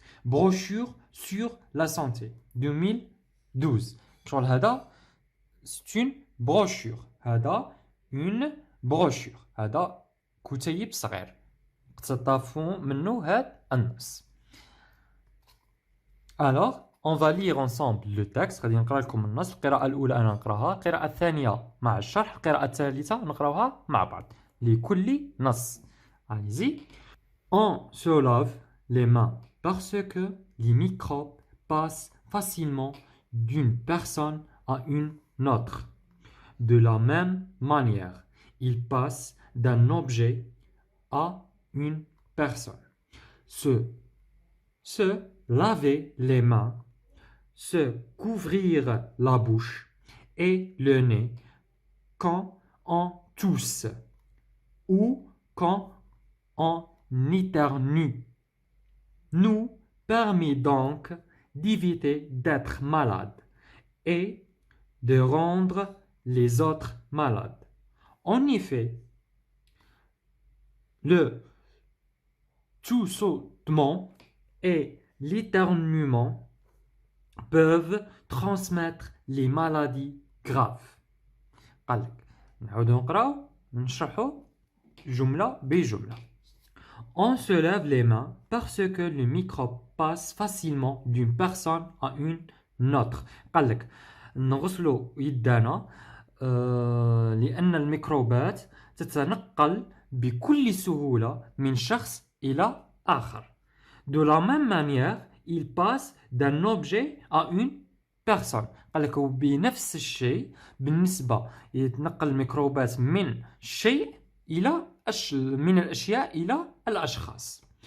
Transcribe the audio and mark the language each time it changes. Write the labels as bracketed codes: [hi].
[fr] Brochure sur la santé 2012. C'est une brochure. [ar] هذا [fr] une brochure. [ar] هذا كتيب صغير اقتطفوا منه هذا النص. [fr] Alors, on va lire ensemble le texte. [ar] غادي نقرا لكم النص. القراءة الأولى أنا نقراها، القراءة الثانية مع الشرح، القراءة الثالثة نقراوها مع بعض لكل نص. [fr] Allez-y. On se lave les mains parce que les microbes passent facilement d'une personne à une autre. De la même manière, ils passent d'un objet à une personne. Se laver les mains, se couvrir la bouche et le nez quand on tousse ou quand on éternue nous permet donc d'éviter d'être malade et de rendre les autres malades. En effet, le toussement et l'éternuement peuvent transmettre les maladies graves. [ar] قال لك نعاودو نقراو نشرحو جملة بجملة. [fr] On se lave les mains parce que le microbe passe facilement d'une personne à une autre. [ar] قال لك نغسلو يدانا لأن الميكروبات تتنقل بكل سهولة من شخص إلى آخر. [fr] De la même manière, il passe d'un objet à une personne. [ar] قال لك بنفس الشيء بالنسبة يتنقل الميكروبات من شيء إلى من الأشياء إلى الأشخاص.